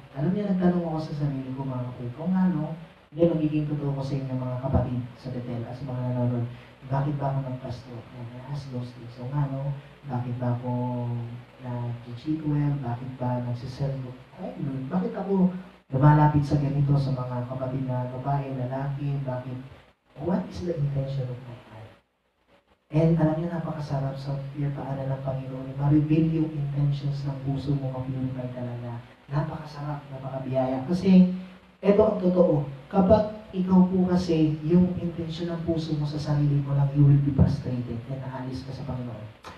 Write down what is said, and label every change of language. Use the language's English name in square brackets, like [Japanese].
[Filipino] Alam niya, nagtanong ako sa sarili ko, mga kapatid, kung ano, hindi, magiging totoo ko sa inyo mga kapatid sa Bethel, as mga nanonood, bakit ba ako nagpastor? [English] Ask those things. [Filipino] So nga, no, bakit ba ako nag-cheat well? Bakit ba nagsiserve? Ay, bakit ako lumalapit sa ganito sa mga kapatid na babae, lalaki? Bakit? [English] What is the intention of my heart? [Filipino] And alam niyo, napakasarap sa paanan ng Panginoon. Ma-reveal yung intentions ng puso mo, ma-purify talaga. Napakasarap, napakabiyaya. Kasi, ito ang totoo. Kapag ikaw po kasi, yung intensyon ng puso mo sa sarili mo lang, [English] you will be frustrated and [Filipino] aalis ka sa Panginoon.